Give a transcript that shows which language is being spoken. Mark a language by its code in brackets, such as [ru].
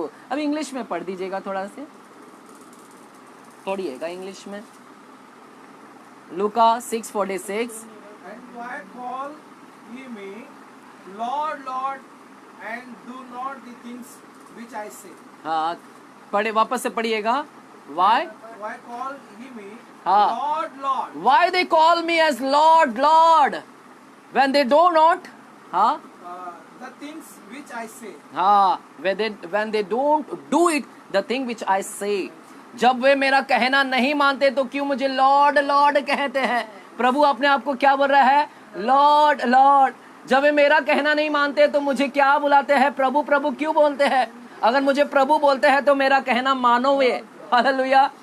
[hi] अब इंग्लिश में पढ़ दीजिएगा, थोड़ा से पढ़िएगा इंग्लिश में। लूका 6:46, [en] And why call ye me Lord, Lord, and do not the things which I say? [hi] हाँ, पढ़े, वापस से पढ़िएगा. [en] Why? Why call ye me [hi] हाँ. [en] Lord, Lord? Why they call me as Lord, Lord, when they do not? [hi] हाँ. [en] The things which I say. हाँ, when they don't do it, the thing which I say. [hi] जब वे मेरा कहना नहीं मानते तो क्यों मुझे लॉर्ड लॉर्ड कहते हैं? प्रभु अपने आप को क्या बोल रहा है? Lord Lord. जब वे मेरा कहना नहीं मानते तो मुझे क्या बुलाते हैं? प्रभु प्रभु क्यों बोलते हैं? अगर मुझे प्रभु बोलते हैं तो मेरा कहना मानो वे. हालेलुया.